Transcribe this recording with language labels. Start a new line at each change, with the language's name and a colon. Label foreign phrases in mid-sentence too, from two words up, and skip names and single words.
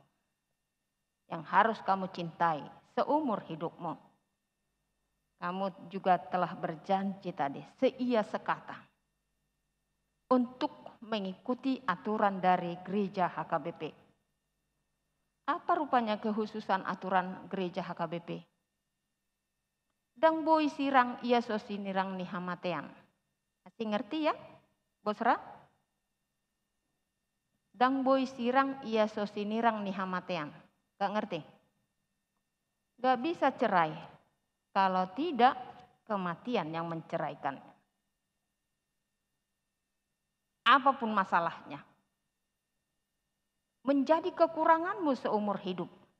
Indonesian: Yang harus kamu cintai seumur hidupmu. Kamu juga telah berjanji tadi, seia sekata. Untuk mengikuti aturan dari gereja HKBP. Apa rupanya kekhususan aturan gereja HKBP?
Batak Toba: Dang boy sirang ia sosinirang nihamatean.
Indonesian: Masih ngerti ya, Bosra?
Batak Toba: Dang boy sirang ia sosinirang nihamatean.
Indonesian: Gak ngerti? Gak bisa cerai kalau tidak kematian yang menceraikannya. Apapun masalahnya. Menjadi kekuranganmu seumur hidup.